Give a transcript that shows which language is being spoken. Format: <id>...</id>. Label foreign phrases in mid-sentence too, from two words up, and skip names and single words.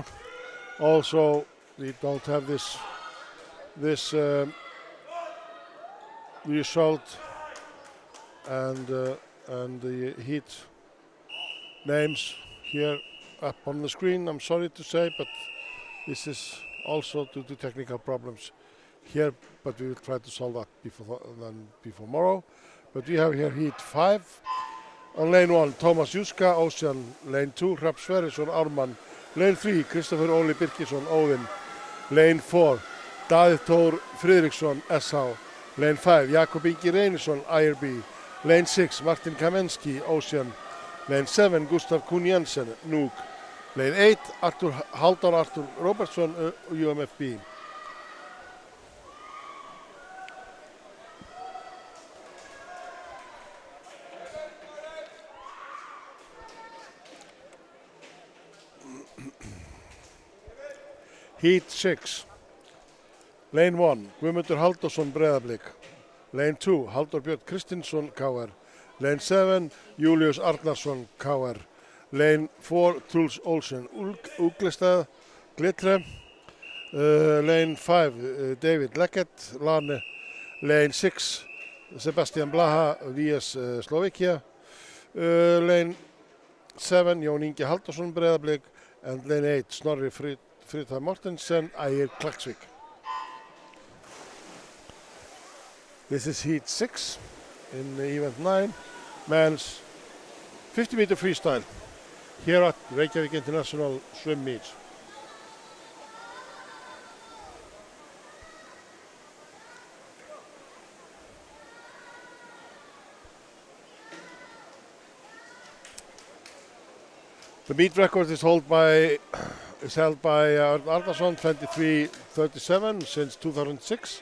<en>Also, we don't have this result and the heat names here up on the screen. I'm sorry to say, but this is also due to technical problems here, but we will try to solve that before tomorrow. But we have here heat 5. On lane 1, Thomas Juska, Ocean. Lane 2, Hrafn Sverrisson, Ármann. Lane 3, Kristoffer Óli Birkisson, Óðinn. Lane 4, Daði Þór Friðriksson, SH. Lane 5, Jakob Ingi Reynisson, IRB. Lane 6, Martin Kamensky, Ocean. Lane 7, Gustav Kuhn Jensen, Nuuk. Lane 8, Haldor Artur Robertsson, UMFB. Heat 6. Lane 1, Guðmundur Halldórsson, Breiðablik. Lane 2, Halldór Björn Kristinsson, KR. Lane 7, Július Arnarsson, KR. Lane 4, Truls Olsen, Uglestad, Glitre. Lane 5, David Leggett, Lane. Lane 6, Sebastian Blaha, VS Slovakia. Lane 7, Jón Ingi Halldórsson, Breiðablik. And lane 8, Snorri Frida Mortensen, Ægir Klaksvík. This is heat 6 in event 9, men's 50-meter freestyle here at Reykjavík International Swim Meets. The meet record is held by Örn Arnarsson, 23:37 since 2006.</en>